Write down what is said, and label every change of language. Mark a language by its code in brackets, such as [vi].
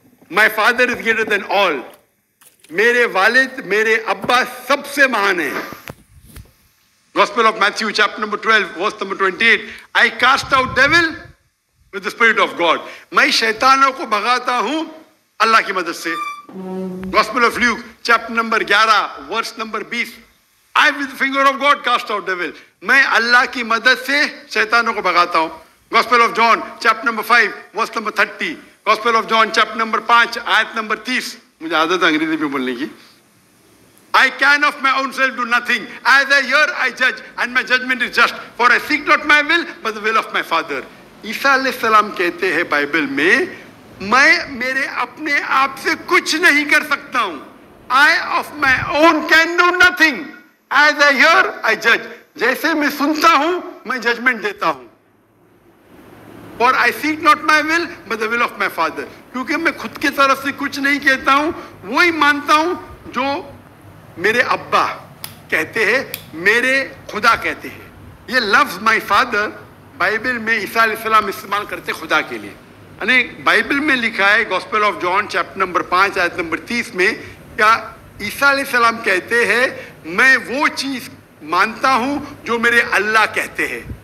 [en] My father is greater than all. [ur] میرے والد میرے ابا سب سے مہان ہیں. [en] Gospel of Matthew chapter number 12 verse number 28. I cast out devil with the spirit of God. [ur] میں شیطانوں کو بھگاتا ہوں اللہ کی مدد سے. [en] Gospel of Luke chapter number 11 verse number 20. I with the finger of God cast out devil. [ur] میں اللہ کی مدد سے شیطانوں کو بھگاتا ہوں. [en] Gospel of John chapter number 5 verse number 30. Gospel of John chapter number 5 آیت number 30. [ur] مجھے عادت ہے انگریزی میں بولنے کی. [en] I can of my own self do nothing. As I hear I judge and my judgment is just. For I seek not my will but the will of my Father. [ur] عیسیٰ علیہ السلام کہتے ہیں بائبل میں میں میرے اپنے آپ سے کچھ نہیں کر سکتا ہوں. [en] I of my own can do nothing. As I hear I judge. [ur] جیسے میں سنتا ہوں میں ججمنٹ دیتا ہوں. [en] For I seek not my will but the will of my Father. [ur] کیونکہ میں خود کی طرف سے کچھ نہیں کہتا ہوں، وہی مانتا ہوں جو میرے ابا کہتے ہیں، میرے خدا کہتے ہیں. یہ لفظ my father بائبل میں عیسیٰ علیہ السلام استعمال کرتے خدا کے لیے. یعنی بائبل میں لکھا ہے gospel of John chapter number 5 آیت نمبر 30 میں کیا عیسیٰ علیہ السلام کہتے ہیں میں وہ چیز مانتا ہوں جو میرے اللہ کہتے ہیں.